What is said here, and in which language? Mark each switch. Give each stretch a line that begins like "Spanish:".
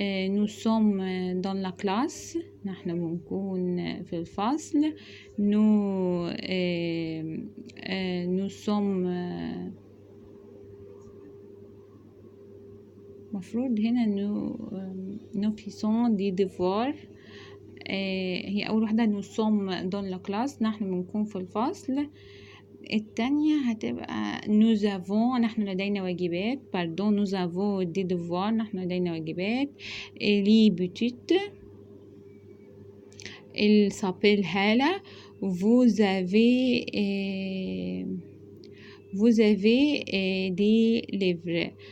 French: nous sommes dans la classe.
Arabic: نحن بنكون في الفصل.
French: nous sommes مفروض هنا nous faisons des devoirs.
Arabic: هي أول واحدة
French: nous sommes dans la classe،
Arabic: نحن بنكون في الفصل. التانية هتبقى
French: nous avons،
Arabic: نحن لدينا واجبات.
French: pardon nous avons des devoirs،
Arabic: نحن لدينا واجبات.
French: les petites il s'appelle هالة. vous avez des livres.